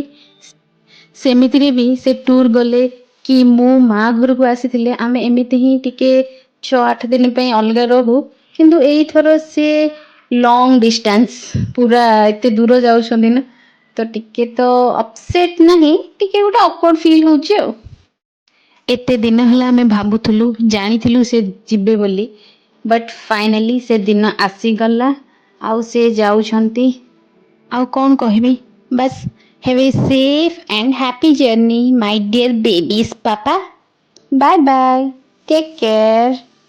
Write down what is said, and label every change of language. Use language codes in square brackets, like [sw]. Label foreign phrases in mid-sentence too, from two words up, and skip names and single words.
[or] ସେମିତିରେ ବି ସେ ଟୁର୍ ଗଲେ କି ମୁଁ ମା ଘରକୁ ଆସିଥିଲେ ଆମେ ଏମିତି ହିଁ ଟିକେ 6-8 ଦିନ ପାଇଁ ଅଲଗା ରହୁ, କିନ୍ତୁ ଏଇଥର ସେ [en] long distance [or] ପୁରା ଏତେ ଦୂର ଯାଉଛନ୍ତି ନା, ତ ଟିକେ ତ ଅପସେଟ୍ ନାହିଁ, ଟିକେ ଗୋଟେ [en] awkward feel [or] ହଉଛି ଆଉ। ଏତେ ଦିନ ହେଲା ଆମେ ଭାବୁଥିଲୁ, ଜାଣିଥିଲୁ ସେ ଯିବେ ବୋଲି, [en] but finally [or] ସେ ଦିନ ଆସିଗଲା ଆଉ ସେ ଯାଉଛନ୍ତି। ଆଉ କ'ଣ କହିବି, ବାସ୍ [en] have a safe and happy journey my dear babies papa, bye bye, take care।